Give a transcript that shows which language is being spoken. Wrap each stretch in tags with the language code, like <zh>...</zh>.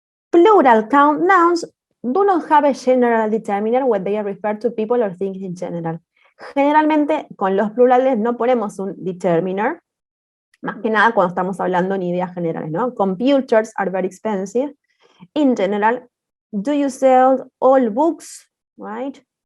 <en>Plural count nouns do not have a general determiner when they refer to people or things in general.</en> <es>Generalmente con los plurales no ponemos un determiner, más que nada cuando estamos hablando en ideas generales, ¿no?</es> <en>Computers are very expensive. In general, do you sell all books, right?</en>